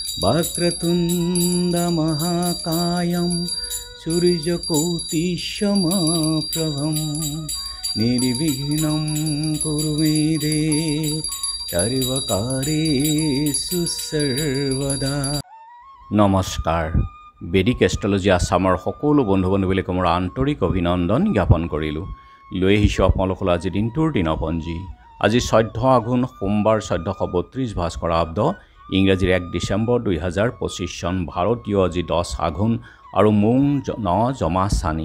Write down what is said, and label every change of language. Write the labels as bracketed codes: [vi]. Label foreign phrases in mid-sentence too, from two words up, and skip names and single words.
[sa] वक्रतुण्डमहाकायं सूर्यकोटिसमप्रभं निर्विघ्नं कुरु मे देव सर्वकार्येषु सर्वदा। [as] नमस्कार। বেদিক এষ্ট্ৰলজি আসামৰ সকলো বন্ধু বান্ধৱীক মোৰ আন্তৰিক অভিনন্দন জ্ঞাপন কৰিলোঁ। লৈ আহিছোঁ আপোনালোকৰ আজি দিনটোৰ দিনপঞ্জী। আজি 14 আঘোণ সোমবাৰ 1432 ভাস্কৰাব্দ, ইংৰাজীৰ 1 ডিচেম্বৰ 2025 চন, ভাৰতীয় আজি 10 আঘোণ আৰু মোং 9 জমা চানি।